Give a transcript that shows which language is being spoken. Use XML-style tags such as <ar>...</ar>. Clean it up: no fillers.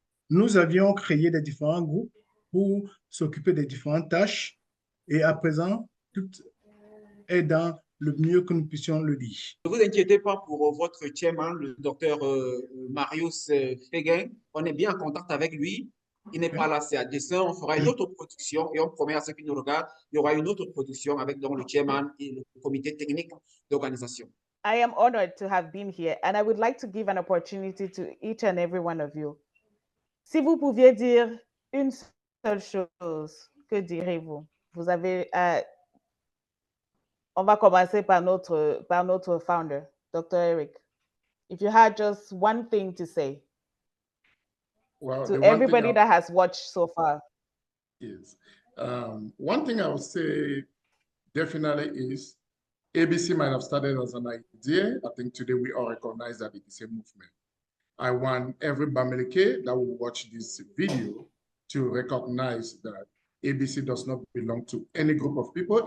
<fr>Nous avions créé des différents groupes pour s'occuper des différentes tâches et à présent, tout est dans le mieux que nous puissions le dire. Ne vous inquiétez pas pour votre chairman, le docteur Marius Feguin. On est bien en contact avec lui. Il n'est pas là, c'est à dessein. On fera une autre production et on promet à ceux qui nous regardent, il y aura une autre production avec donc, le chairman et le comité technique d'organisation.</fr> <en>I am honored to have been here and I would like to give an opportunity to each and every one of you.</en> <fr>Si vous pouviez dire une seule chose, que direz-vous? Vous avez... on va commencer par notre founder, Dr. Eric.</fr> <en>If you had just one thing to say to everybody that has watched so far. Yes. One thing I would say definitely is ABC might have started as an idea. I think today we all recognize that it is a movement. I want every Bamileke that will watch this video to recognize that ABC does not belong to any group of people.</en>